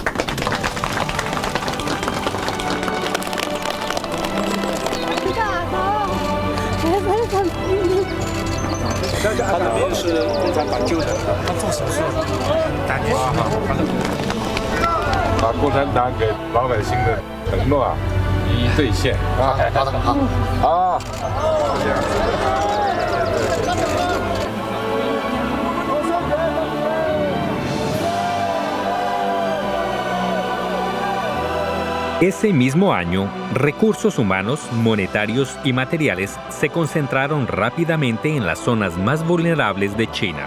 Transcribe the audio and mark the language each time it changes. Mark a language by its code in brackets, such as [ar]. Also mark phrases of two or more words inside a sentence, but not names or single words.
[zh] 他那边是共产党救的，他做手术，把共产党给老百姓的承诺一一兑现啊！好，这样子。 [es] Ese mismo año, recursos humanos, monetarios y materiales se concentraron rápidamente en las zonas más vulnerables de China.